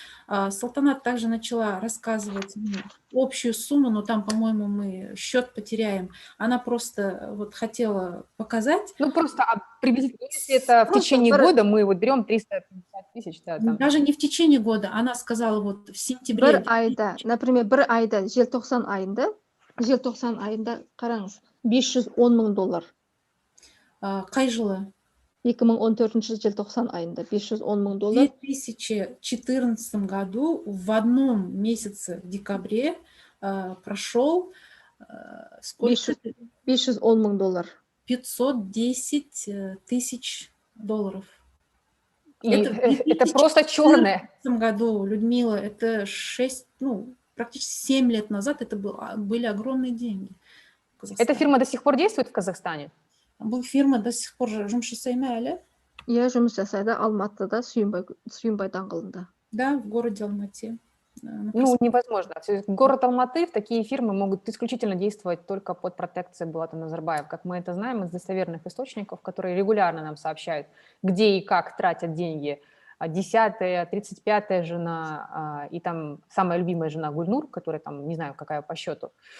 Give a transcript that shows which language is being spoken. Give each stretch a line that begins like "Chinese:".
Russian: Салтанат также начала рассказывать общую сумму, но там, по-моему, мы счет потеряем. Она просто вот хотела показать. Ну, просто приблизительно, если это в течение года, мы вот берем 350 тысяч. Да, там. Даже не в течение года. Она сказала вот в сентябре.
Kazakh: Например, бір айда, желтоқсан айында, қараңыз, 510 мың доллар. Қай жылы? 2014 желтоқсан айында 510 мың доллар.
Russian: В 2014 году в одном месяце, в декабре, прошел сколько?
Kazakh: 510 мың доллар.
Russian: 510 тысяч долларов. Это просто черное. В этом году, Людмила, это практически 7 лет назад это были огромные деньги. Эта фирма до сих пор действует в Казахстане?
Kazakh: Бұл фирма
Russian: до сих пор
Kazakh: жұмыс жасай ма әлі? Иә, жұмыс жасайды Алматыда, Сүйінбай даңғылында.
Russian: Да, в городе Алматы. Ну, невозможно. Город Алматы, такие фирмы могут исключительно действовать только под протекцией Булата Назарбаева. Как мы это знаем из достоверных источников, которые регулярно нам сообщают, где и как тратят деньги 10-я, 35-я жена, и там самая любимая жена Гульнур, которая там, не знаю, какая по счету.